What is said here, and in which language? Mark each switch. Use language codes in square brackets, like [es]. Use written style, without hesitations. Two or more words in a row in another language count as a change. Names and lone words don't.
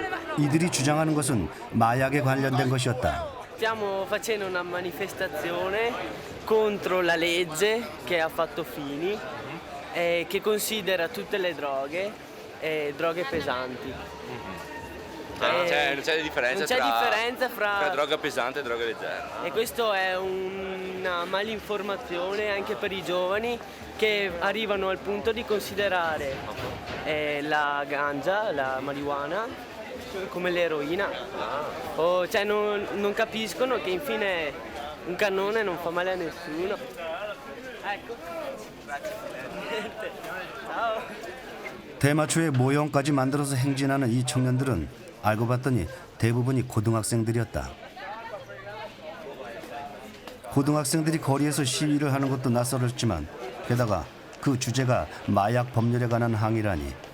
[ko] 이들이 주장하는 것은 마약에 관련된 것이었다. [it] Stiamo facendo una manifestazione contro la legge che ha fatto Fini e che considera tutte le droghe droghe pesanti. Non c'è differenza, fra droga pesante e droga leggera. E questo è una malinformazione anche per i giovani che arrivano al punto di considerare la ganja, la marijuana, come l'eroina. Cioè non capiscono che infine un cannone non fa male a nessuno. Ecco. Grazie. Ciao. [ko] 대마초의 모형까지 만들어서 행진하는 이 청년들은 알고 봤더니 대부분이 고등학생들이었다. 고등학생들이 거리에서 시위를 하는 것도 낯설었지만 게다가 그 주제가 마약 법률에 관한 항의라니.